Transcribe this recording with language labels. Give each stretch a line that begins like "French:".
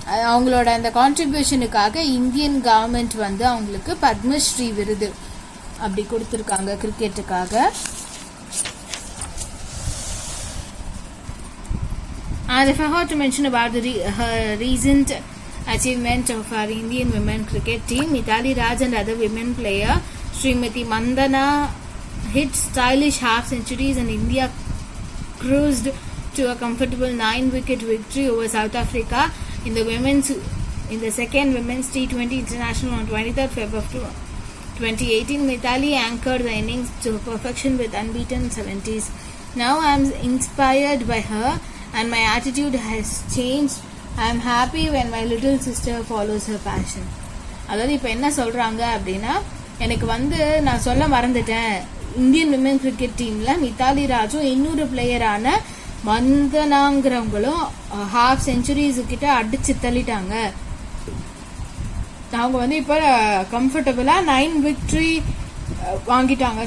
Tamil: அவங்களோட அந்த கான்ட்ரிபியூஷனுக்காக Indian government வந்து அவங்களுக்கு பத்மஸ்ரீ விருது அப்படி கொடுத்துருக்காங்க கிரிக்கெட்டுக்காக.
English: And if I had to mention about her recent achievement of our Indian women cricket team, Mithali Raj and other women player Srimati Mandana hit stylish half centuries and India cruised to a comfortable 9-wicket victory over South Africa in the second women's T20 international on 23rd February 2018. Mithali anchored the innings to perfection with unbeaten 70s. Now I am inspired by her and my attitude has changed. I am happy when my little sister follows her passion.
Tamil: அதாவது இப்போ என்ன சொல்கிறாங்க அப்படின்னா, எனக்கு வந்து நான் சொல்ல மறந்துட்டேன், இந்தியன் விமென் கிரிக்கெட் டீமில் மித்தாலி ராஜும் இன்னொரு பிளேயரான மந்தனாங்கிறவங்களும் ஹாஃப் செஞ்சுரிஸ்கிட்ட அடிச்சு தள்ளிட்டாங்க. அவங்க வந்து இப்போ கம்ஃபர்டபுளாக 9 விக்ட்ரி வாங்கிட்டாங்க.